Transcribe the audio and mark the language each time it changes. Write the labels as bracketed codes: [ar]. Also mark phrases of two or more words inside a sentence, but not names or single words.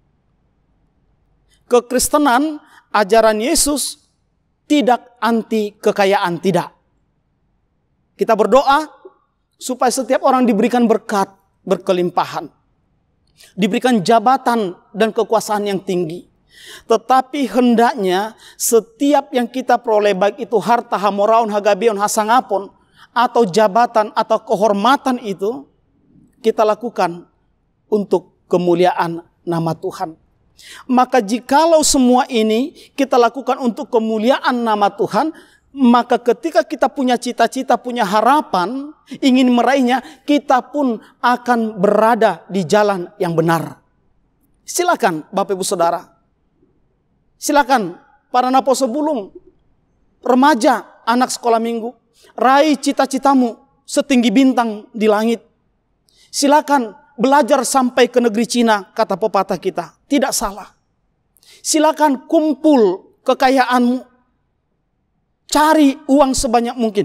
[id] Kekristenan, ajaran Yesus tidak anti kekayaan, tidak. Kita berdoa supaya setiap orang diberikan berkat, berkelimpahan. Diberikan jabatan dan kekuasaan yang tinggi. Tetapi hendaknya setiap yang kita peroleh, baik itu harta, [bbc] hamoraun, hagabeon, hasangapon, [id] atau jabatan atau kehormatan itu, kita lakukan untuk kemuliaan nama Tuhan. Maka jikalau semua ini kita lakukan untuk kemuliaan nama Tuhan, maka ketika kita punya cita-cita, punya harapan, ingin meraihnya, kita pun akan berada di jalan yang benar. Silakan Bapak Ibu Saudara. Silakan para [bbc] naposo bulung, [id] remaja, anak sekolah minggu. Raih cita-citamu setinggi bintang di langit. Silakan belajar sampai ke negeri Cina, kata pepatah kita. Tidak salah. Silakan kumpul kekayaanmu. Cari uang sebanyak mungkin.